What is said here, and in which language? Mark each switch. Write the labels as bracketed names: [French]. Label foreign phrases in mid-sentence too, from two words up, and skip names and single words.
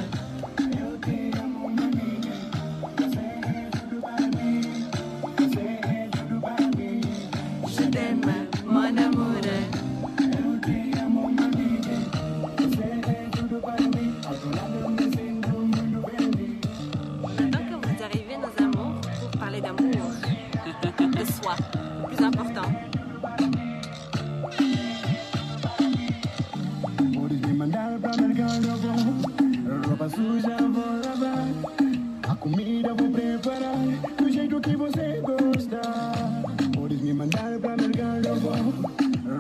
[French] Je t'aime, mon amour. Maintenant que vous arrivez, nos amours, pour parler d'amour, de soi, le plus important. [Portuguese] Roupa suja vou lavar, a comida vou preparar do jeito que você gosta. Podes me mandar pra mercado, eu vou.